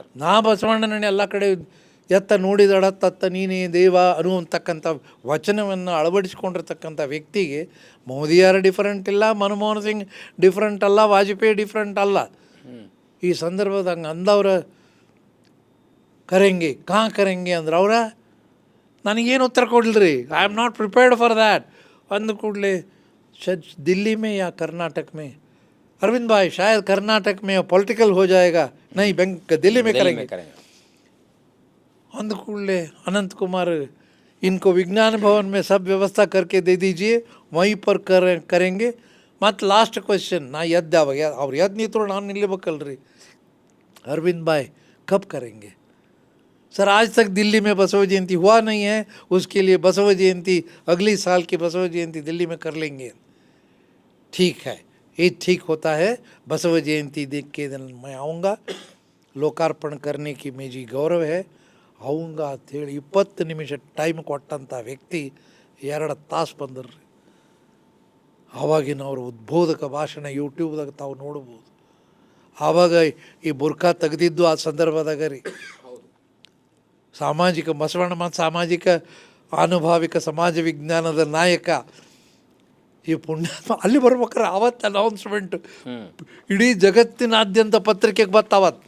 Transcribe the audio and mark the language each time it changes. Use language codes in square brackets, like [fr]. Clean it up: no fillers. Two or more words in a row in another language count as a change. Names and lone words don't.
[kn] ನಾ ಬಸವಣ್ಣನ ಎಲ್ಲ ಕಡೆ ಎತ್ತ ನೋಡಿದಡ ತತ್ತ ನೀನೇ ದೇವ ಅನ್ನುವಂತಕ್ಕಂಥ ವಚನವನ್ನು ಅಳವಡಿಸ್ಕೊಂಡಿರ್ತಕ್ಕಂಥ ವ್ಯಕ್ತಿಗೆ ಮೋದಿಯಾರು ಡಿಫರೆಂಟ್ ಇಲ್ಲ, ಮನಮೋಹನ್ ಸಿಂಗ್ ಡಿಫ್ರೆಂಟ್ ಅಲ್ಲ, ವಾಜಪೇಯಿ ಡಿಫ್ರೆಂಟ್ ಅಲ್ಲ. ಈ ಸಂದರ್ಭದ ಹಂಗೆ ಅಂದವ್ರ ಕರೆಂಗೆ ಕರೆಂಗೆ ಅಂದ್ರೆ ಅವರ ನನಗೇನು ಉತ್ತರ ಕೊಡಲ್ರಿ. [en] I am not prepared for that. [kn] ಅಂದ ಕೂಡಲೇ [hi] दिल्ली में या कर्नाटक में, अरविंद भाई शायद कर्नाटक में पॉलिटिकल हो जाएगा, नहीं दिल्ली में करेंगे. [kn] ಅಂದ ಕೂಡಲೆ [hi] अनंत कुमार इनको विज्ञान भवन में सब व्यवस्था करके दे दीजिए, वहीं पर करेंगे. [kn] ಮತ್ತು [en] last question [kn] ನಾ ಅವಾಗ ಅವ್ರು ನಿಂತರು ನಾನು ನಿಲ್ಲಬೇಕಲ್ರಿ. [hi] अरविंद भाई कब करेंगे? सर आज तक दिल्ली में बसव जयंती हुआ नहीं है, उसके लिए बसव जयंती अगली साल की बसव जयंती दिल्ली में कर लेंगे. ठीक है, ये ठीक होता है. बसव जयंती देख के दिन मैं आऊँगा. लोकार्पण करने की मुझे गौरव है. [kn] ಅವಂಗ ಅಂಥೇಳಿ 20 ನಿಮಿಷ ಟೈಮ್ ಕೊಟ್ಟಂಥ ವ್ಯಕ್ತಿ 2 ತಾಸು ಬಂದರ್ರಿ. ಆವಾಗಿನವ್ರ ಉದ್ಬೋಧಕ ಭಾಷಣ ಯೂಟ್ಯೂಬ್ದಾಗ ತಾವು ನೋಡ್ಬೋದು. ಆವಾಗ ಈ ಬುರ್ಖಾ ತೆಗೆದಿದ್ದು ಆ ಸಂದರ್ಭದಾಗ ರೀ. ಸಾಮಾಜಿಕ ಬಸವಣ್ಣ ಮತ್ತು ಸಾಮಾಜಿಕ ಆನುಭಾವಿಕ ಸಮಾಜ ವಿಜ್ಞಾನದ ನಾಯಕ ಈ ಪುಣ್ಯಾತ್ಮ ಅಲ್ಲಿ ಬರ್ಬೇಕಾರೆ ಆವತ್ತು ಅನೌನ್ಸ್ಮೆಂಟ್ ಇಡೀ ಜಗತ್ತಿನಾದ್ಯಂತ ಪತ್ರಿಕೆಗೆ ಬತ್ತಾವತ್ತು.